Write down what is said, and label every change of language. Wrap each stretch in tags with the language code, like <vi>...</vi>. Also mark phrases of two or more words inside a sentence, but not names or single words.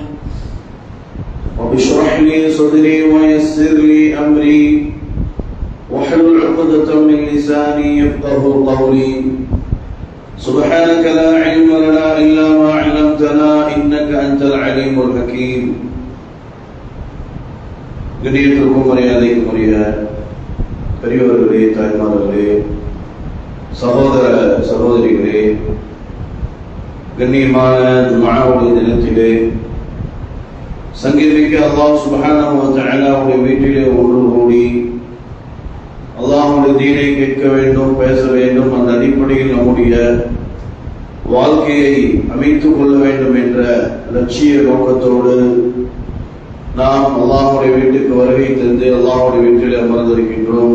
<ar>رب اشرح لي صدري ويسر لي أمري واحلل عقدة من لساني يفقهوا قولي. سبحانك لا علم لنا إلا ما علمتنا إنك أنت العليم الحكيم.</ar> <ta>கண்ணியத்திற்கும் மரியாதைக்கும் உரிய பெரியவர்களே, தாய்மார்களே, சகோதர சகோதரிகளே, கண்ணியமான ஜும்ஆவுடைய தினத்திலே சங்கீதமிக்க அல்லாஹ்</ta> <ar>سبحانه وتعالى</ar> <ta>வீட்டிலே ஒன்று கூடி அல்லாஹ்வுடைய தீனை கேட்க வேண்டும், பேச வேண்டும், அந்த அடிப்படையில் நம்முடைய வாழ்க்கையை அமைத்துக் கொள்ள வேண்டும் என்ற லட்சிய நோக்கத்தோடு நாம் அல்லாஹ்வுடைய வீட்டுக்கு வருகை தந்து அல்லாஹ்வுடைய வீட்டில் அமர்ந்திருக்கின்றோம்.</ta>